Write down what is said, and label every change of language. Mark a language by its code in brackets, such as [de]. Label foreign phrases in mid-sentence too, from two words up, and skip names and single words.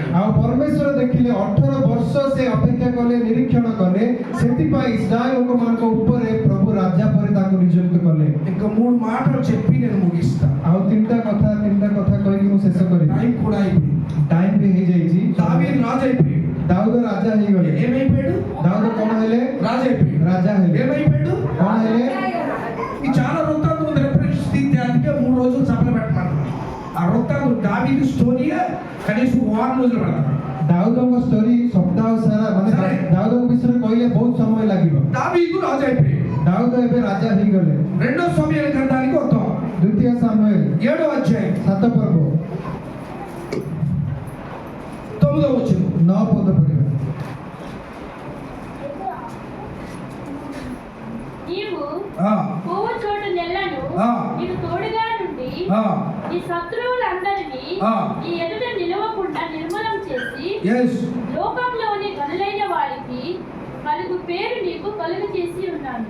[or] ଆଉ ପରମେଶ୍ୱର ଦେଖିଲେ 18 ବର୍ଷ ସେ ଅପେକ୍ଷା କଲେ, ନିରୀକ୍ଷଣ କଲେ, ସେଥିପାଇଁ ଇସ୍ରାଏଲ ଲୋକମାନଙ୍କ ଉପରେ ପ୍ରଭୁ ରାଜା ପରେ ତାଙ୍କୁ ନିଯୁକ୍ତ କଲେ। [te] ఇంకా 3 మాటలు చెప్పి నేను ముగిస్తా। [or] ଆଉ ତିନିଟା କଥା କହିକି ମୁଁ ଶେଷ କରିବି। [te] టైం కూడా అయిపోయింది। [or] ଟାଇମ୍ ବି ହେଇଯାଇଛି। [te] దావీదు రాజు అయిపోయాడు। [or] ଦାଉଦ ରାଜା ହେଇଗଲେ। [te] ఏమైపోయాడు? [or] ଦାଉଦ କଣ ହେଲେ? [te] రాజు అయిపోయాడు। [or] ରାଜా ହେଲେ। [te] ఏమైపోయాడు? [or] କଣ ହେଲେ? [te] ఈ చాలా వృత్తాంతం ఉంది, రిఫరెన్స్ తీస్తే అందుకే 3 రోజులు సభలు పెట్టమన్నారు। ఆ వృత్తాంతం దావీదు స్టోరీయే కనీసం 1 రోజులు పెడతారు। [or] ଦାଉଦଙ୍କ ଷ୍ଟୋରି ସପ୍ତାହ ସାରା ମାନେ ଦାଉଦଙ୍କ ବିଷୟରେ କହିଲେ ବହୁତ ସମୟ ଲାଗିବ। [te] దావీదు రాజు అయిపోయాడు। [or] ଦାଉଦ ଏବେ ରାଜା ହେଇଗଲେ। [te] రెండో సమూయేలు గ్రంథానికి వద్దాం। [or] ଦ୍ୱିତୀୟ ସାମୁଏଲ [te] 7వ అధ్యాయం [or] 7 ପର୍ବ [te] 9వ వచనం। [or] 9 ପଦ ପଢିବା। [te] నీవు ఆ పోవు చోటు నెలను ఆ. నీకు తోడుగా నుండి ఆ నీ శత్రువులందరినీ ఆ. నీ ఎదుట నిలవకుండా నిర్మూలం చేసి [en] yes [te] లోకంలోని గనులైన వారికి కలుగు పేరు నీకు కలుగు చేసి ఉన్నాను.